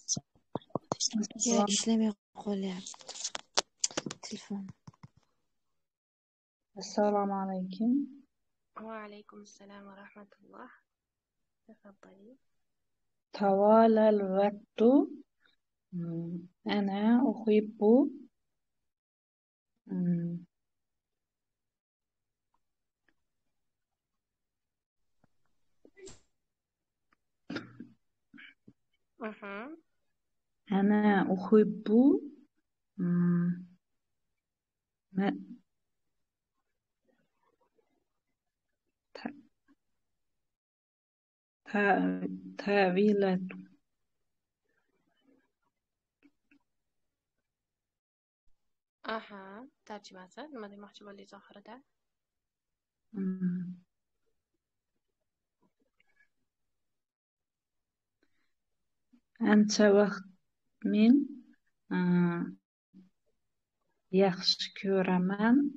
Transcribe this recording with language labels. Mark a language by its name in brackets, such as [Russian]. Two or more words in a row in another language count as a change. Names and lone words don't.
[Uzbek] ishlamay qolyapti telefon. Assalomu alaykum. Va alaykum assalom va rahmatulloh. Tafaddali. [Arabic] طوال الوقت أنا أحب أنا أحب طاولة [Uzbek] Tarjimasi nima demoqchi bo'ldingiz oxirida? ancha vaqt men yaxshi ko'raman.